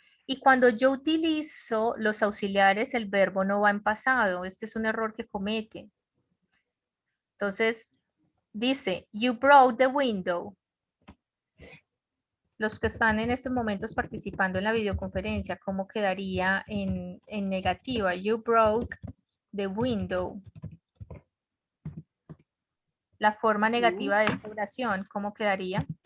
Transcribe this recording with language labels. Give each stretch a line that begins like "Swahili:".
Spanish: Y cuando yo utilizo los auxiliares, el verbo no va en pasado. Este es un error que cometen. Entonces, dice,
English: you broke the window.
Spanish: Los que están en estos momentos participando en la videoconferencia, ¿cómo quedaría en negativa?
English: You broke the window.
Spanish: La forma negativa de esta oración, ¿cómo quedaría?